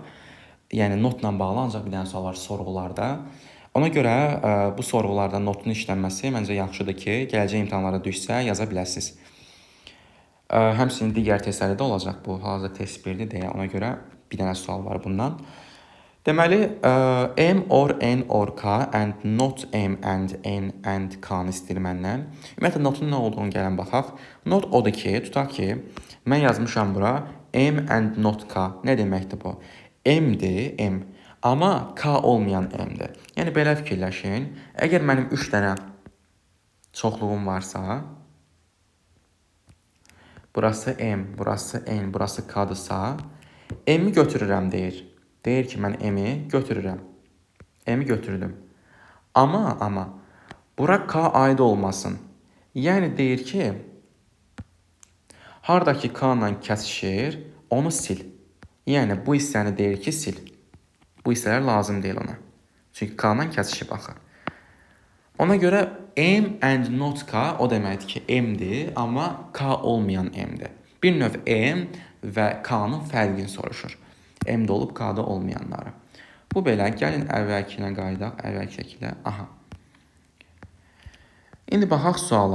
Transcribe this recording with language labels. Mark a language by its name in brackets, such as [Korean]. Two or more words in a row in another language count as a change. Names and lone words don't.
[Azerbaijani] Yəni, notla bağlı ancaq bir dənə sual var sorğularda. Ona görə bu sorğularda notun işlənməsi məncə yaxşıdır ki, gələcək imtahanlara düşsə yaza biləsiniz. Həmçinin digər testlərdə də olacaq bu. Hal-hazırda test 1-dir deyə, ona görə bir dənə sual var bundan. Deməli, [English] m or n or k and not m and n and k-nı [Azerbaijani] istəyir məndən. Ümumiyyətlə, notun nə olduğunu gələn baxaq. Not odur ki, tutaq ki, mən yazmışam bura [English] m and not k. [Azerbaijani] Nə deməkdir bu? M-dir, m. Amma k olmayan m-dir. Yəni, belə fikirləşin. Əgər mənim 3 dənə çoxluğum varsa, burası m, burası n, burası k-dırsa, m-i götürürəm deyir. Deyir ki, mən m-i götürürəm. M-i götürdüm. Amma bura k aid olmasın. Yəni deyir ki, haradakı k ilə kəsişir, onu sil. Yəni bu hissəni deyir ki, sil. Bu hissələr lazım deyil ona. Çünki k ilə kəsişib axı. Ona görə [English] m and not k [Azerbaijani] o deməkdir ki, m-dir, amma k olmayan m-dir. Bir növ m və k-nın fərqini soruşur. M-də olub, K-da olmayanları. Bu belə, gəlin əvvəlkinə qayıdaq, əvvəlki şəkildə. Aha. İndi baxaq suala.